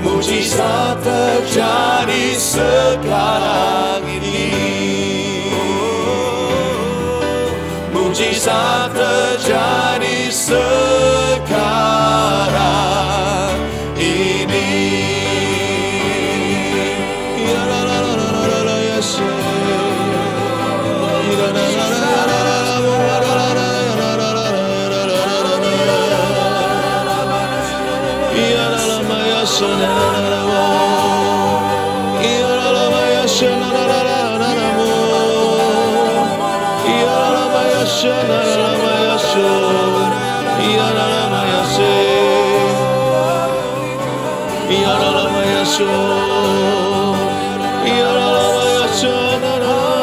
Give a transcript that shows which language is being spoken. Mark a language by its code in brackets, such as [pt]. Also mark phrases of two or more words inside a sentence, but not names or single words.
[id] Mujizat terjadi sekarang ini. sekarang ini. Ya la la la la la la ya se. Ya la la la la la la la ya la la ma ya se la la la la. Ya la la ma ya se la la la la la mo. Ya la ma ya se la la ma ya se. Ya la la ma ya se. Ya la la ma ya se. Ya la la ma ya se la la.